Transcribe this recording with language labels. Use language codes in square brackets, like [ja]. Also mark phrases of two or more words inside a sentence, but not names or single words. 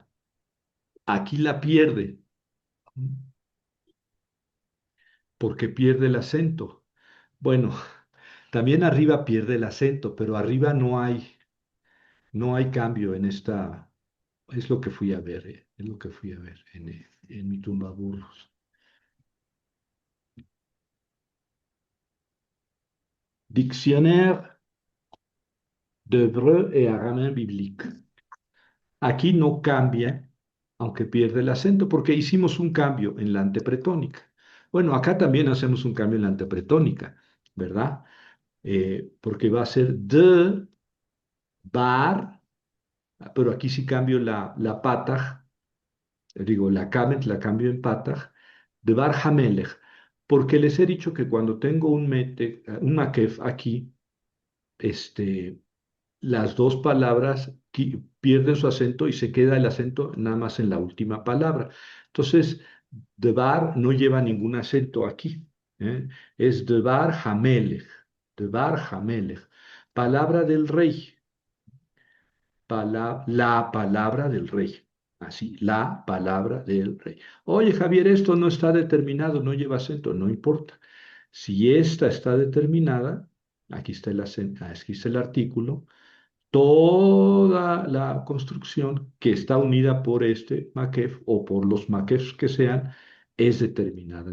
[es] Aquí la pierde porque pierde el acento. Bueno, también arriba pierde el acento, pero arriba no hay cambio en esta. Es lo que fui a ver, es lo que fui a ver en mi tumbaburros. [fr] Dictionnaire d'hébreu et araméen biblique. [es] Aquí no cambia, aunque pierde el acento, porque hicimos un cambio en la antepretónica. Bueno, acá también hacemos un cambio en la antepretónica, ¿verdad? Porque va a ser de, bar, pero aquí sí cambio la pataj, digo, la kamet la cambio en pataj, [he] דבר המלך, [es] porque les he dicho que cuando tengo un makef aquí, este, las dos palabras pierden su acento y se queda el acento nada más en la última palabra. Entonces, debar no lleva ningún acento aquí. ¿eh? Es [he] דבר המלך, דבר המלך. [es] Palabra del rey, la palabra del rey. Así, la palabra del rey. Oye, Javier, esto no está determinado, no lleva acento, no importa. Si esta está determinada, aquí está aquí está el artículo, toda la construcción que está unida por este maquef o por los maquefs que sean es determinada.